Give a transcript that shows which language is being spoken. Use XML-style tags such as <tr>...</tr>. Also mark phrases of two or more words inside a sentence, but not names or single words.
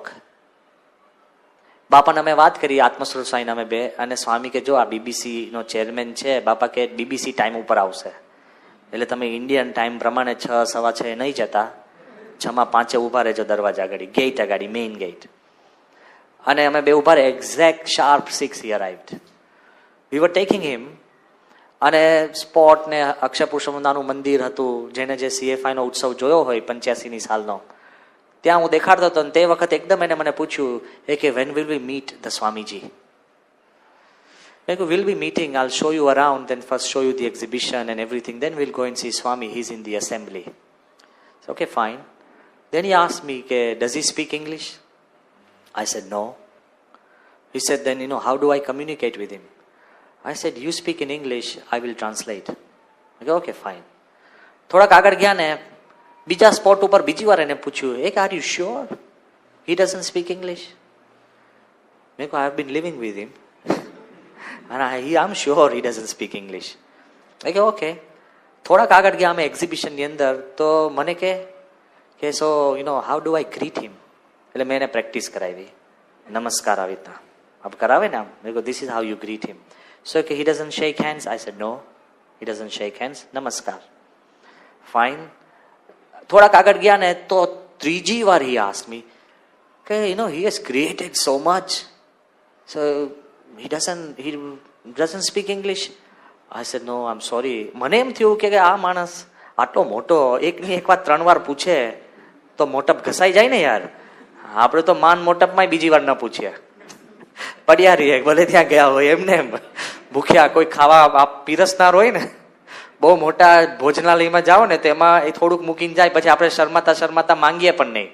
<gu>બાપાને અમે વાત કરી, આત્મસ્વરૂપ સ્વામીને અમે બે, અને સ્વામી કે જો આ બીબીસી નો ચેરમેન છે, બાપા કે બીબીસી ટાઈમ ઉપર આવશે, એટલે તમે ઇન્ડિયન ટાઈમ પ્રમાણે 6, 6:15 નહીં જતા, 6:05 ઉભા રહેજો દરવાજા આગળ, ગેટ આગળ, મેઇન ગેટ. અને અમે બે ઉભા રહે, એક્ઝેક્ટ શાર્પ 6</gu> <en>he arrived. We were taking him</en> <gu>અને સ્પોટ ને અક્ષય પુરુષોત્તમનું મંદિર હતું, જેને જે CFI નો ઉત્સવ જોયો હોય 85ની સાલનો, ત્યાં હું દેખાડતો હતો. તે વખતે એકદમ એને મને પૂછ્યું કે</gu> <en>when will we meet the Swamiji?</en> <gu>મેં કહ્યું</gu> <en>will be meeting, I'll show you around, then first show you the exhibition and everything, then we'll go and see Swami, he's in the assembly. So, okay, fine. Then he asked me, does he speak English? I said no. He said, then how do I communicate with him? I said, you speak in English, I will translate. I go, okay, fine.</en> <gu>થોડાક આગળ ગયા ને બીજા સ્પોટ ઉપર બીજી વાર એને પૂછ્યું,</gu> <en>are you sure he doesn't speak English?</en> <gu>મેં કહ્યું,</gu> <en>I have been living with him and I'm sure he doesn't speak English. I go,</en> <gu>okay. થોડાક આગળ ગયા અમે એક્ઝિબિશનની અંદર, તો મને કે</gu> <en>so how do I greet him?</en> <gu>એટલે મેં એને પ્રેક્ટિસ કરાવી, નમસ્કાર આવી રીતના આપ કરાવે ને આમ. મેં કહ્યું,</gu> <en>this is how you greet him. So he doesn't shake hands? I said no, he doesn't shake hands. નમસ્કાર. Fine.</en> <gu>થોડાક આગળ ગયા ને તો ત્રીજી વાર</gu> <en>he asked me કે he has created so much, so he doesn't speak English. I said no, I'm sorry.</en> <gu>મને એમ થયું કે આ માણસ આટલો મોટો એકની એક વાત 3 વાર પૂછે તો મોટપ ઘસાઈ જાય ને યાર. આપણે તો માન મોટપમાં બીજી વાર ન પૂછીએ, પડ્યા રહીએ, ભલે ત્યાં ગયા હોય એમને એમ ભૂખ્યા, કોઈ ખાવા પીરસનાર હોય ને, બહુ મોટા ભોજનાલયમાં જાઓ ને તો એમાં એ થોડુંક મૂકીને જાય, પછી આપણે શરમાતા માંગીએ પણ નહીં.</gu>